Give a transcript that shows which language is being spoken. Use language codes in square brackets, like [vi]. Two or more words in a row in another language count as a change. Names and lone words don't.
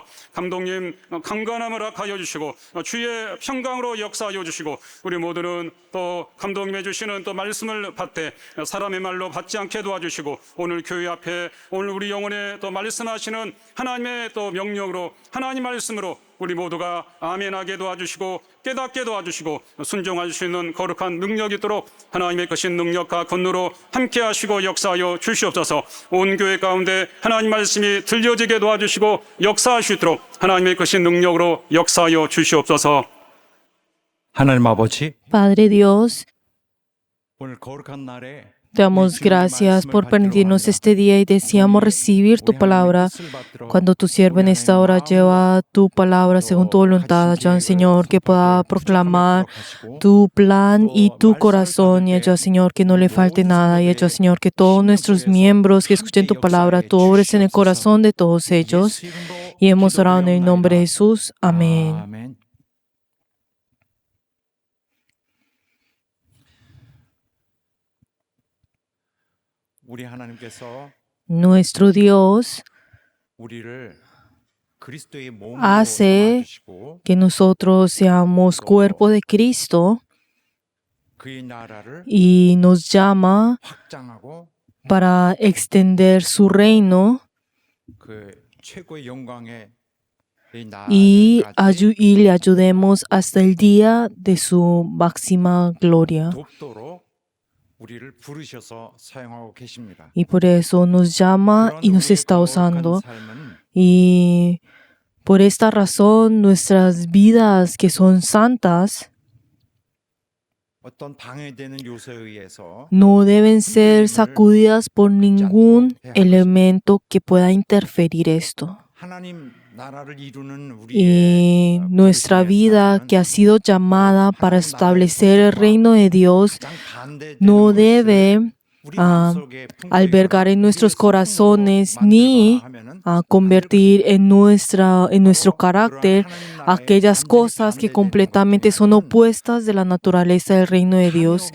[ko] 감독님 강건함을 허락하여 주시고 주의 평강으로 역사하여 주시고 우리 모두는 또 감독님의 주시는 또 말씀을 받되 사람의 말로 받지 않게 도와주시고 오늘 교회 앞에 오늘 우리 영혼에 또 말씀하시는 하나님의 또 명령으로 하나님 말씀으로 우리 모두가 아멘하게 도와주시고 깨닫게 도와주시고 순종할 수 있는 거룩한 능력이 있도록 하나님의 크신 능력과 권능으로 함께하시고 역사하여 주시옵소서. 온 교회 가운데 하나님 말씀이 들려지게 도와주시고 역사하시도록 하나님의 크신 능력으로 역사하여 주시옵소서. 하나님 아버지, [es] Padre Dios, [ko] 오늘 거룩한 날에 [es] te damos gracias por permitirnos este día y deseamos recibir tu palabra. Cuando tu siervo en esta hora lleva tu palabra según tu voluntad, ayúdanos, Señor, que pueda proclamar tu plan y tu corazón. Y ayuda, Señor, que no le falte nada. Y ayuda, Señor, que todos nuestros miembros que escuchen tu palabra, tú obres en el corazón de todos ellos. Y hemos orado en el nombre de Jesús. Amén. [ko] 아멘. 우리 하나님께서 [es] Nuestro Dios [ko] 우리를 그리스도의 몸으로 [es] hace [ko] 삼아주시고 [es] que nosotros seamos cuerpo de Cristo [ko] 그의 나라를 [es] y nos llama [ko] 확장하고 [es] para extender su reino [ko] 그 최고의 영광의 [es] y [ko] 나라까지 [es] le ayudemos hasta el día de su máxima gloria. [ko] 돕도록 우리를 부르셔서 사용하고 계십니다. [es] Y por eso nos llama y nos está usando. Y por esta razón nuestras vidas que son santas [ko] 어떤 방해되는 요소에 의해서 [es] no deben ser sacudidas por ningún elemento que pueda interferir esto. [ko] 하나님 나라를 이루는 [es] Y [ko] 우리의 [es] nuestra vida que ha sido llamada para establecer el reino de Dios no debe albergar en nuestros corazones ni convertir en nuestro carácter aquellas cosas que completamente son opuestas de la naturaleza del reino de Dios.